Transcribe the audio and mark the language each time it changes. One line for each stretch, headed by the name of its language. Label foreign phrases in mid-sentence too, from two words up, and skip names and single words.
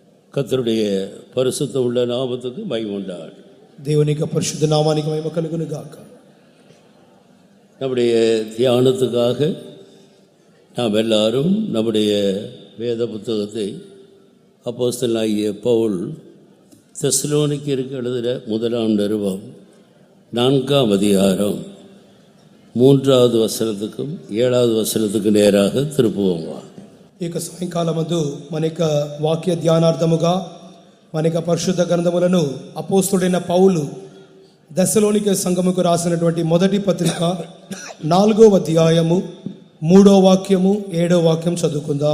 Tamil: கர்த்தருடைய பரிசுத்த உள்ள நாமத்துக்கு மகிமை உண்டாகட்டும்.
Telugu: దేవుని యొక్క పరిశుద్ధ నామానికి మహిమ కలుగును గాక.
Tamil: நம்முடைய தியானத்துக்காக நாம் எல்லாரும் நம்முடைய வேத புத்தகத்தை அப்போஸ்தலனாகிய பவுல் தெசலோனிக்கேயருக்கு எழுதின முதலாம் நிருபம் 4ஆம் அதிகாரம் 3வது வசனத்துக்கும் 7வது வசனத்துக்கு நேராக திருப்புவோம்.
Telugu: ఈ యొక్క సాయంకాలమందు మన యొక్క వాక్య ధ్యానార్థముగా మన యొక్క పరిశుద్ధ గ్రంథములను అపోస్తుడైన పౌలు దెస్సలోనికే సంఘముకు రాసినటువంటి మొదటి పత్రిక 4వ అధ్యాయము 3వ వాక్యము 7వ వాక్యం చదువుకుందాం.